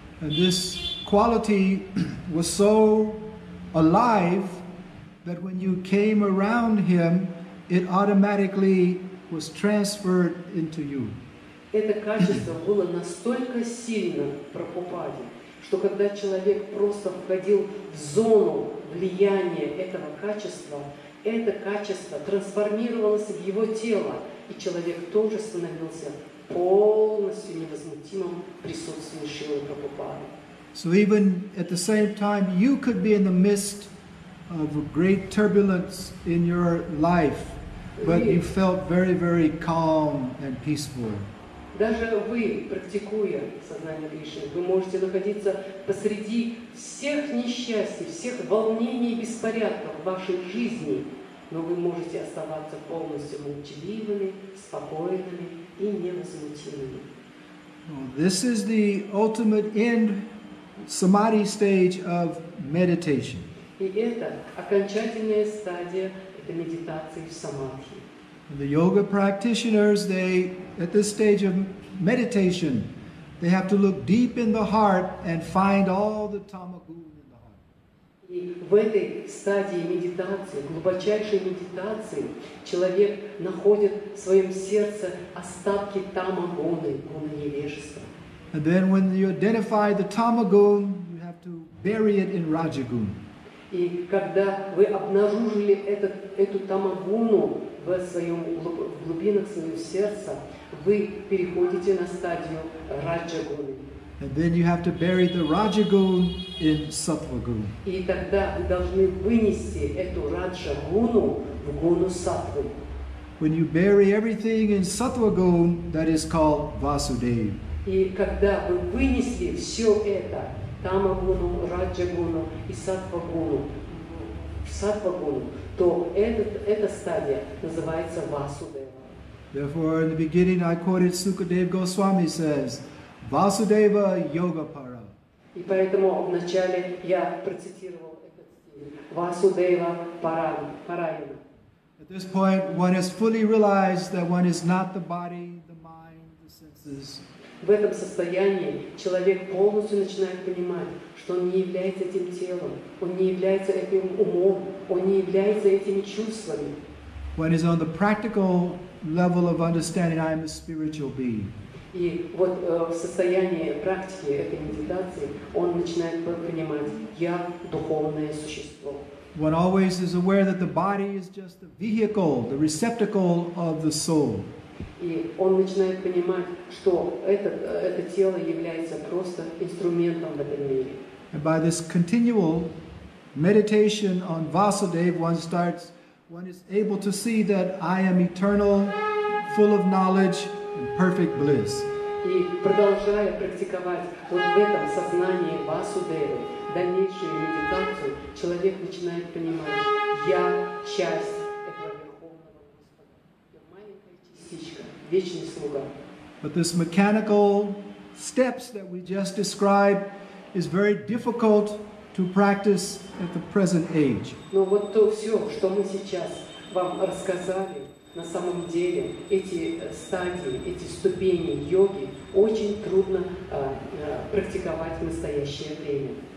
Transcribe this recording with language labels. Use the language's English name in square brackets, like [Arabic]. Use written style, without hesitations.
[English] And this quality was so alive that when you came around him, it automatically was transferred into you. [Russian] Это качество было настолько сильно в Прабхупаде, что когда человек просто входил в зону влияния этого качества, это качество трансформировалось в его тело, и человек тоже становился полностью невозмутимым в присутствии Шрилы Прабхупады. [English] So even at the same time, you could be in the midst of a great turbulence in your life, but you felt very, very calm and peaceful. [Russian] Даже вы, практикуя сознание Кришны, вы можете находиться посреди всех несчастий, всех волнений и беспорядков в вашей жизни, но вы можете оставаться полностью молчаливыми, спокойными и невозмутимыми. [English] This is the ultimate end samadhi stage of meditation. [Russian] И это окончательная стадия этой медитации в самадхи. [English] The yoga practitioners, at this stage of meditation, they have to look deep in the heart and find all the tamagun in the heart. [Russian] И в этой стадии медитации, глубочайшей медитации, человек находит в своем сердце остатки тамагуны, гуны невежества. [English] And then when you identify the tamagun, you have to bury it in rajagun. [Russian] И когда вы обнаружили эту тамагуну в глубинах своего сердца, вы переходите на стадию раджагуны. [English] And then you have to bury the rajagun in sattvagun. [Russian] И тогда вы должны вынести эту раджагуну в гуну саттвы. [English] When you bury everything in sattvagun, that is called vasudeva. [Russian] И когда вы вынесли все это, тамагуну, раджагуну и саттвагуну, то эта стадия называется Васудева. [English] Therefore, in the beginning, I quoted Sukadeva Goswami says, [Sanskrit] Vasudeva Yoga Para. [Russian] И поэтому вначале я процитировал этот стих. [Sanskrit] Васудева Параяна. [English] At this point, one has fully realized that one is not the body, the mind, the senses. [Russian] В этом состоянии человек полностью начинает понимать, что он не является этим телом, он не является этим умом, он не является этими чувствами. [English] One is on the practical level of understanding I am a spiritual being. [Russian] И вот в состоянии практики этой медитации он начинает понимать, я духовное существо. [English] One always is aware that the body is just the vehicle, the receptacle of the soul. [Russian] И он начинает понимать, что это тело является просто инструментом в этом мире. [English] And by this continual meditation on Vasudeva, one is able to see that I am eternal, full of knowledge, and perfect bliss. [Russian] И продолжая практиковать вот в этом сознании Васудевы, дальнейшую медитацию, человек начинает понимать, я часть этого Верховного Господа, я маленькая частичка, вечный слуга. [English] But this mechanical steps that we just described is very difficult to practice at the present age. [Russian] Но вот то все, что мы сейчас вам рассказали, на самом деле эти стадии, эти ступени йоги очень трудно практиковать в настоящее время.